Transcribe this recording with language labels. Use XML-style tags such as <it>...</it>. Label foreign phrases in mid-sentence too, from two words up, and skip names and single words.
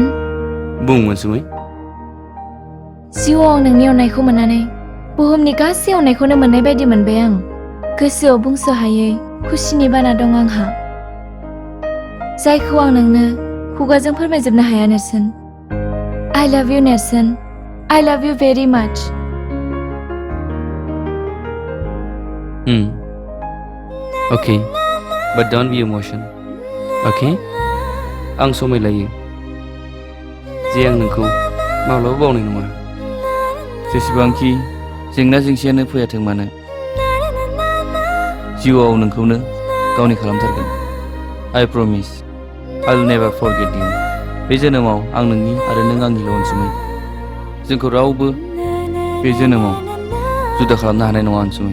<brx>बुं अनसुमै जिउआव नोंनि अननायखौ मोननानै बुहुमनि गासै अननायखौनो मोननाय बायदि मोनबाय आं गोसोआव बुंस' हायै खुसिनि बाना दं आंहा जायखौ आं नोंनो खुगाजों फोरमायजोबनो हाया नेरसोन</brx> <en>I love you</en> <brx>नेरसोन</brx> <en>I love you very much Okay but don't be emotion okay</en> <brx>आं समाय लायो जे आं नोंखौ माब्लाबा बावनाय नङा जेसेबांखि जेंना जेंसियानो फैयाथों मानो जिउआव नोंखौनो गावनि खालामथारगोन</brx> <en>I promise I'll never forget you</en> <brx>बे जोनोमाव आं नोंनि आरो नों आंनिल' अनसुमै जोंखौ रावबो बे जोनोमाव जुदा खालामनो हानाय नङा अनसुमै</brx>